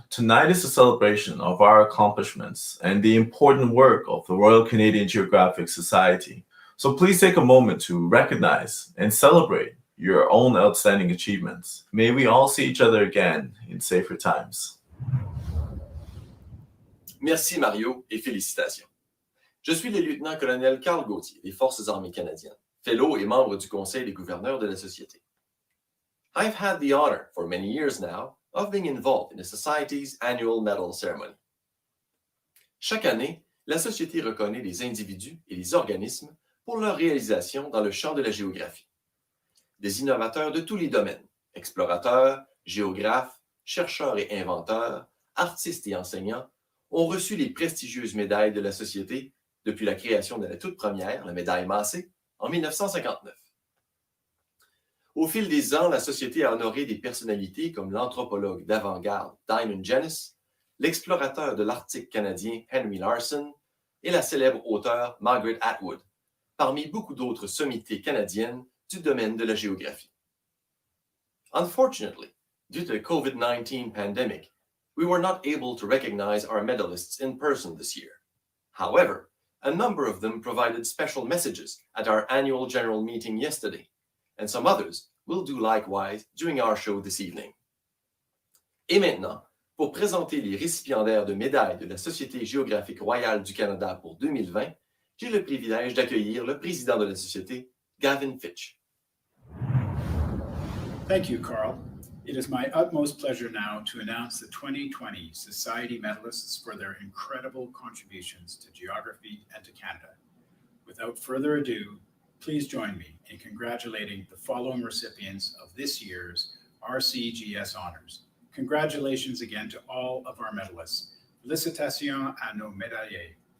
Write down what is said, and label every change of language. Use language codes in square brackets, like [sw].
[en] Tonight is a celebration of our accomplishments and the important work of the Royal Canadian Geographic Society. So please take a moment to recognize and celebrate your own outstanding achievements. May we all see each other again in safer times. [fr] Merci Mario et félicitations. Je suis le lieutenant-colonel Carl Gauthier des Forces armées canadiennes, fellow et membre du Conseil des gouverneurs de la Société. [en] I've had the honor for many years now of being involved in the Society's annual medal ceremony. [fr] Chaque année, la Société reconnaît les individus et les organismes pour leur réalisation dans le champ de la géographie. Des innovateurs de tous les domaines, explorateurs, géographes, chercheurs et inventeurs, artistes et enseignants, ont reçu les prestigieuses médailles de la Société depuis la création de la toute première, la médaille Massé, en 1959. Au fil des ans, la Société a honoré des personnalités comme l'anthropologue d'avant-garde Diamond Jenness, l'explorateur de l'Arctique canadien Henry Larson et la célèbre auteure Margaret Atwood, parmi beaucoup d'autres sommités canadiennes du domaine de la géographie. [en] Unfortunately, due to the COVID-19 pandemic, we were not able to recognize our medalists in person this year. However, a number of them provided special messages at our annual general meeting yesterday, and some others will do likewise during our show this evening. [fr] Et maintenant, pour présenter les récipiendaires de médailles de la Société géographique royale du Canada pour 2020, j'ai le privilège d'accueillir le président de la Société, Gavin Fitch. [en] Thank you, Carl. It is my utmost pleasure now to announce the 2020 Society medalists for their incredible contributions to geography and to Canada. Without further ado, please join me in congratulating the following recipients of this year's RCGS honors. Congratulations again to all of our medalists. [fr] Félicitations à nos médaillés.